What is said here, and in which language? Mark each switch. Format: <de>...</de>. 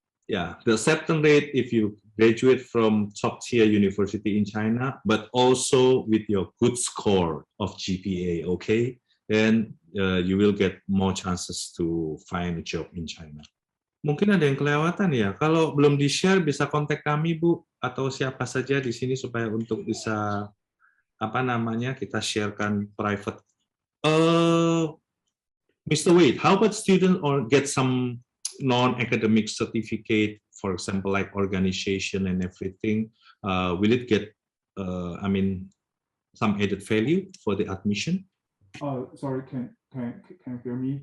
<en>Yeah, the acceptance rate if you graduate from top tier university in China, but also with your good score of GPA, okay? Then you will get more chances to find a job in China.</en> <id>Mungkin ada yang kelewatan ya. Kalau belum di-share bisa kontak kami Bu atau siapa saja di sini supaya untuk bisa kita sharekan private.</id> <en>Mr. Wade, how about student or get some non-academic certificate, for example, like organization and everything, will it get, some added value for the admission? Sorry, can you hear me?</en>